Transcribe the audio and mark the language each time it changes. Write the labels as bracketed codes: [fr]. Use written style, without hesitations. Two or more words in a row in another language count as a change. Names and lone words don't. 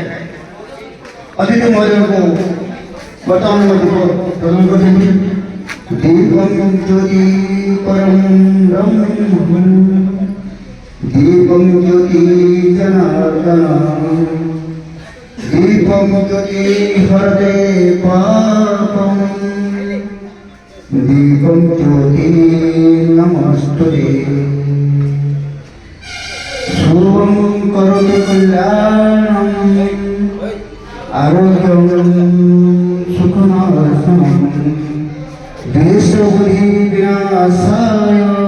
[or] ଅତିଥି ମହୋଦୟଙ୍କୁ ବର୍ତ୍ତମାନ ମଧ୍ୟ ପ୍ରଦାନ କରିଛନ୍ତି। [sa] ଦୀପଂ ଜ୍ୟୋତି ପରଂ ବ୍ରହ୍ମ ଦୀପଂ ଜ୍ୟୋତି ଜନାର୍ଦନ दीपं ज्योति हरते पापं दीपं ज्योति नमस्तुते शुभं करोतु कल्याणं आरोग्यं सुखनाशनं देशबुद्धि विनाशाय